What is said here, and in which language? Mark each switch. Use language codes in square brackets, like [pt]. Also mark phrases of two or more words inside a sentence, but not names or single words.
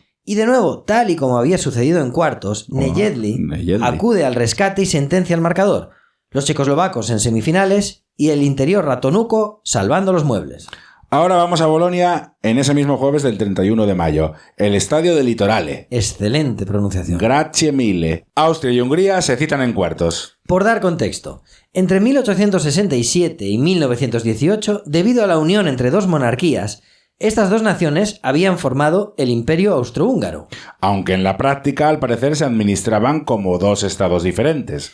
[es] Y de nuevo, tal y como había sucedido en cuartos, Nejedly acude al rescate y sentencia el marcador. Los checoslovacos en semifinales y el interior ratonuco salvando los muebles. Ahora vamos a Bolonia en ese mismo jueves del 31 de mayo, el estadio del Litorale. Excelente pronunciación. [it] Grazie mille. [es] Austria y Hungría se citan en cuartos. Por dar contexto, entre 1867 y 1918, debido a la unión entre 2 monarquías, estas 2 naciones habían formado el Imperio Austrohúngaro. Aunque en la práctica al parecer se administraban como 2 estados diferentes.